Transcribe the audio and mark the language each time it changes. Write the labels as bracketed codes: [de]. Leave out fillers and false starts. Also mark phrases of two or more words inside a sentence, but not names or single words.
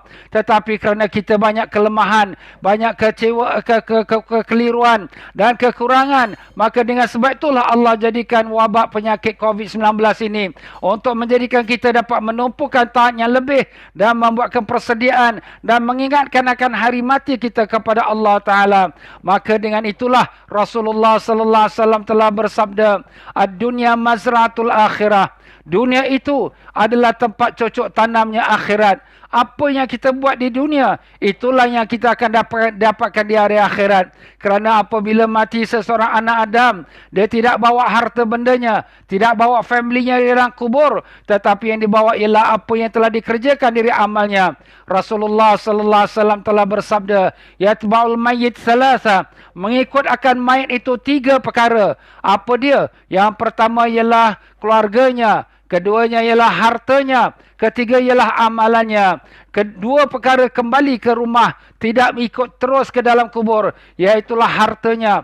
[ms] Tetapi kerana kita banyak kelemahan, banyak kekeliruan dan kekurangan, maka dengan sebab itulah Allah jadikan wabak penyakit COVID-19 ini untuk menjadikan kita dapat menumpukan taat yang lebih dan membuatkan persediaan dan mengingatkan akan hari mati kita kepada Allah Ta'ala. Maka dengan itulah Rasulullah [ar] صلى الله عليه وسلم [ms] telah bersabda, [ar] الدنيا مزرعة الآخرة. [ms] Dunia itu adalah tempat cocok tanamnya akhirat. Apa yang kita buat di dunia, itulah yang kita akan dapatkan di hari akhirat. Kerana apabila mati seseorang anak Adam, dia tidak bawa harta bendanya, tidak bawa familynya di dalam kubur, tetapi yang dibawa ialah apa yang telah dikerjakan dari amalnya. Rasulullah [ar] صلى الله عليه وسلم [ms] telah bersabda, [ar] يتبع الميت ثلاثة, [ms] mengikut akan mayit itu 3 perkara. Apa dia? Yang pertama ialah keluarganya, keduanya ialah hartanya, ketiga ialah amalannya. Kedua perkara kembali ke rumah, tidak ikut terus ke dalam kubur, iaitulah hartanya.